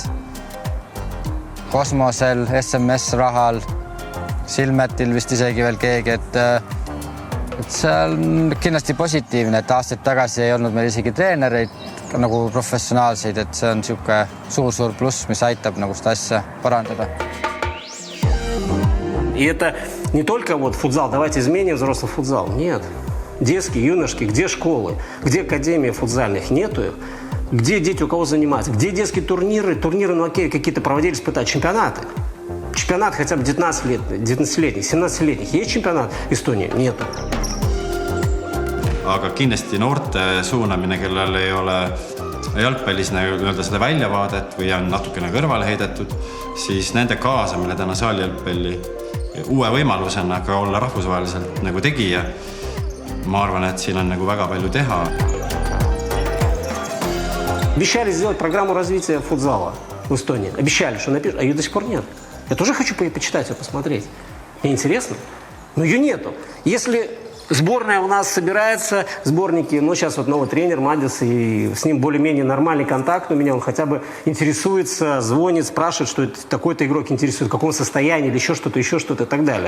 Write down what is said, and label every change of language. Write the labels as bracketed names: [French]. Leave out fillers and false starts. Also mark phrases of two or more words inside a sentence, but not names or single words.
[Estonian] Kosmosel, SMS rahal, Silmetil vist isegi veel keegi, et see on kindlasti positiivne, et aastaid tagasi ei olnud meil isegi treenereid nagu professionaalseid, et see on siuke suur pluss, mis aitab nagu seda asja parandada. [Russian] И это не только футзал, давайте изменим взрослый футзал. Нет. Детские, юношеские, где школы, где академии футзальных, нету их. Где дети у кого занимаются, где детские турниры, какие-то проводили испытания, чемпионаты. Чемпионат хотя бы 19-летних, 17-летних. Есть чемпионат Эстонии? Нету. [Estonian] Aga kindlasti noorte suunamine, kellel ei ole jalgpallis seda väljavaadet või on natukene kõrvale heidetud, siis nende kaasamine täna saali jalgpalli uue võimalusena ka olla rahvusvaheliselt nagu tegija. Ma arvan, et siin on nagu väga palju teha. [Russian] Обещали сделать программу развития футзала в Эстонии. Обещали, что напишут, а ее до сих пор нет. Я тоже хочу почитать ее, посмотреть. Мне интересно, но ее нету. Если сборная у нас собирается, сборники, сейчас новый тренер Мадис, и с ним более-менее нормальный контакт у меня, он хотя бы интересуется, звонит, спрашивает, что такой-то игрок интересует, в каком состоянии, или еще что-то и так далее.